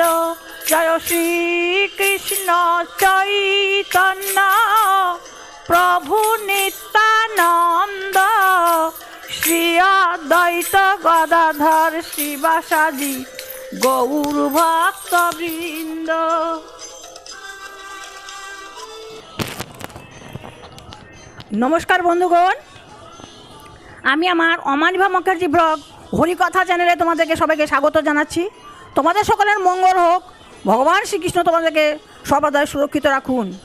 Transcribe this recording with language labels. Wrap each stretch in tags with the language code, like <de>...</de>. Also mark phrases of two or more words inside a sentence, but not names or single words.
<sa>जय श्री कृष्ण चैतन्य प्रभु नित्यानंद श्री अद्वैत गदाधर शिवासादि गौर भक्तवृंद।</sa> <bn>নমস্কার বন্ধুগণ, আমি আমার অমানিভা মুখার্জি ব্লগ হরিকথা চ্যানেলে তোমাদেরকে সবাইকে স্বাগত জানাচ্ছি। তোমাদের সকলের মঙ্গল হোক, ভগবান শ্রীকৃষ্ণ তোমাদেরকে সর্বদাই সুরক্ষিত রাখুন।</bn>